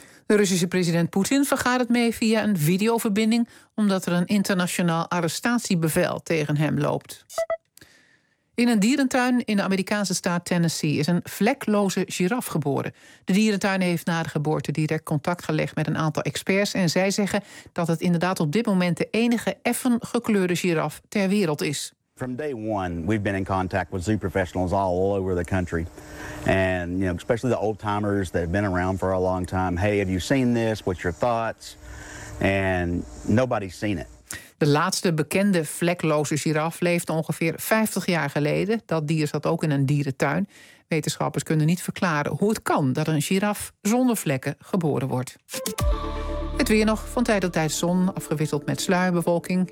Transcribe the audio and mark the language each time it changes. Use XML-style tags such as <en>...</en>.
<nl>De Russische president Poetin vergadert mee via een videoverbinding, omdat er een internationaal arrestatiebevel tegen hem loopt. In een dierentuin in de Amerikaanse staat Tennessee is een vlekloze giraf geboren. De dierentuin heeft na de geboorte direct contact gelegd met een aantal experts en zij zeggen dat het inderdaad op dit moment de enige effen gekleurde giraf ter wereld is.</nl> <en>From day one, we've been in contact with zoo professionals all over the country. And you know, especially the old timers that have been around for a long time. Hey, have you seen this? What's your thoughts? And nobody's seen it.</en> <nl>De laatste bekende vlekloze giraf leefde ongeveer 50 jaar geleden. Dat dier zat ook in een dierentuin. Wetenschappers kunnen niet verklaren hoe het kan dat een giraf zonder vlekken geboren wordt. Het weer nog, van tijd tot tijd zon, afgewisseld met sluierbewolking.</nl>